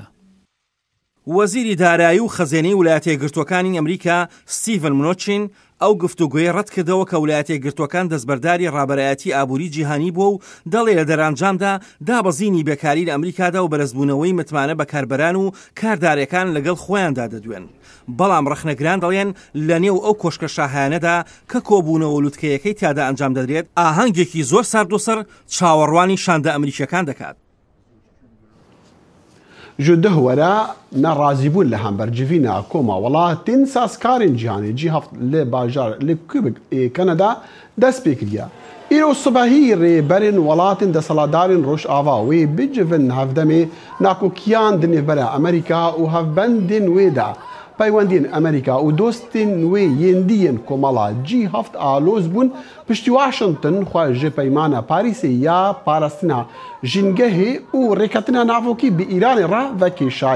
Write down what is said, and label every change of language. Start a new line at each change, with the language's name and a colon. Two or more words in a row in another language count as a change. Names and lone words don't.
Central Kurdish: وەزیری دارایی و خەزێنەی ویلایەتە یەکگرتووەکانی ئەمریکا ستیڤن منۆچین ئەو گفتوگوۆی ڕەت کردەوە کە ویلایەتە یەکگرتووەکان دەستبەرداری ڕابەرایەتی ئابووری جیهانی بووە و دەڵێ لە دەرانجامدا دابەزینی بێکاری لە ئەمریکادا و بەرزبوونەوەی متمانە بە کاربەران و کاردارەکان لەگەڵ خۆیاندا دەدوێن. بەڵام ڕەخنەگران دەڵێن لە نێو ئەو کۆشکە شاهانەدا کە کۆبوونەوە لووتکەیەکەی تیادا ئەنجام دەدرێت ئاهەنگێکی زۆر ساردوسەر چاوەڕوانی شاندە ئەمریکیەکان دەکات.
Kurdish: ji dihwera nerazîbûn li hembercivîna koma welatên sazkarên cihanê G7 li bajar li Quebec ê Kanada dest pê kiriye. Îro sibehî rêberên welatên deselatdarên Rojava wê bicivin hevdemê nakokiyan di nêvbera Amerîka û hevbendên wê de peywendiyên Amerîka û dostên wê yên diyên komala G7 aloz bûn piştî Washington xwe ji peymana Parîsê ya parastina jîngehê û rêketina navokî bi Îranê re vekê şayî.